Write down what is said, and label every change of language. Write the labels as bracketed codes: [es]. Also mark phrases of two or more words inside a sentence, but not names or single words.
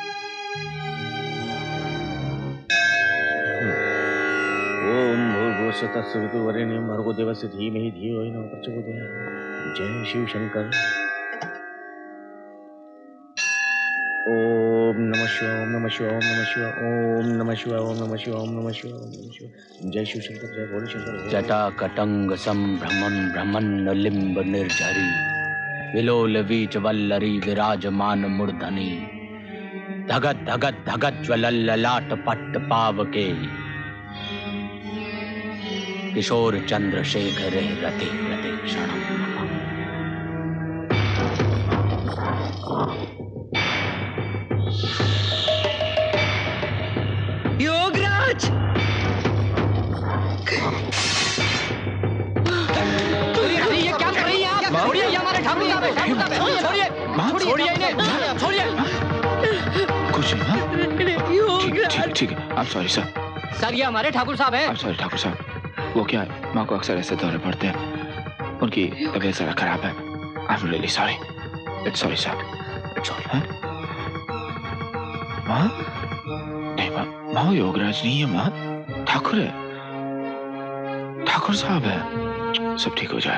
[sa] ओम भूर्भुवस्सुः तत्सवितुर्वरेण्यं भर्गो देवस्य धीमहि धियो यो नः प्रचोदयात्। [hi] जय शिव शंकर। [sa] ओम नमः शिवाय, ओम नमः शिवाय, ओम नमः शिवाय, ओम नमः शिवाय, ओम नमः शिवाय, ओम नमः शिवाय, ओम नमः शिवाय। [hi] जय शिव शंकर, जय भोले शंकर। [sa] जटाकटंग संभ्रमन् भ्रमन्न लिम्ब निर्झरी विलोल वीच वल्लरी विराजमान मूर्धनि धगत धगत धगत ज्वलल्ललाट पट्ट पावके किशोर चंद्रशेखर रते रते क्षणम। [hi] योगराज! ये क्या कर रही हैं आप? छोड़िए, ये हमारे ठाकुर साहब हैं, ठाकुर साहब हैं। छोड़िए, छोड़िए इन्हें, छोड़िए। कुछ नहीं, हाँ? ठीक है। [en] I'm sorry sir। [hi] सर, ये हमारे ठाकुर साहब हैं। [en] I'm sorry ठाकुर साहब। [hi] वो क्या है, माँ को अक्सर ऐसे दौरे पड़ते हैं, उनकी तबीयत जरा खराब है। [en] I'm really sorry। It's sorry sir। It's sorry। हाँ? [hi] माँ? नहीं माँ, वो योगराज नहीं है माँ, ठाकुर है, ठाकुर साहब है। सब ठीक हो जाए।